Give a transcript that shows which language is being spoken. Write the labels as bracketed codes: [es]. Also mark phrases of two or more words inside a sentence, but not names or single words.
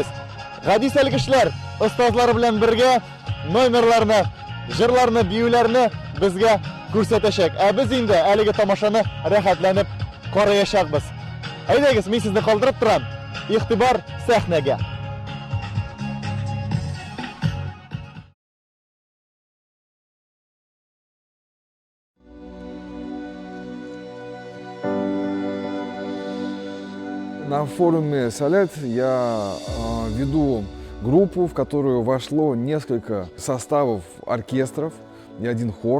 [tt] Гади сәлкешләр остазлар белән бергә номерларны, җырларны, биюләрне безгә күрсәтәчәк. Ә без инде әлеге тамашаны рәхәтләнеп караячакбыз. Әйдәгез, мин сезне калдырып торам. Игътибар сәхнәгә. [ru] На форуме «Солет» я веду группу, в которую вошло несколько составов оркестров и один хор.